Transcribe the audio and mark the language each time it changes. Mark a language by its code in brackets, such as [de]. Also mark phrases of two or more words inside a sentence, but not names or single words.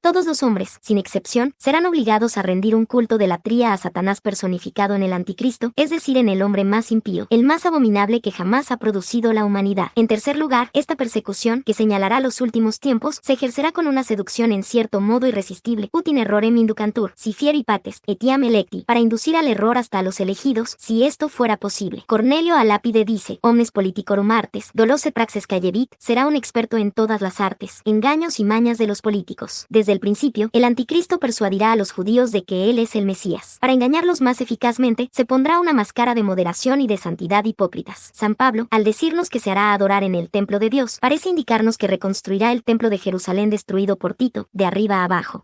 [es] Todos los hombres, sin excepción, serán obligados a rendir un culto de latría a Satanás personificado en el anticristo, es decir, en el hombre más impío, el más abominable que jamás ha producido la humanidad. En tercer lugar, esta persecución, que señalará los últimos tiempos, se ejercerá con una seducción en cierto modo irresistible, [la] ut in errorem inducantur, si fieri pates, etiam electi, [es] para inducir al error hasta a los elegidos, si esto fuera posible. Cornelio Alapide dice: [la] omnes politicorum artes, dolose praxes callevit, [es] será un experto en todas las artes, engaños y mañas de los políticos. Desde el principio, el anticristo persuadirá a los judíos de que él es el Mesías. Para engañarlos más eficazmente, se pondrá una máscara de moderación y de santidad hipócritas. San Pablo, al decirnos que se hará adorar en el templo de Dios, parece indicarnos que reconstruirá el templo de Jerusalén destruido por Tito, de arriba a abajo.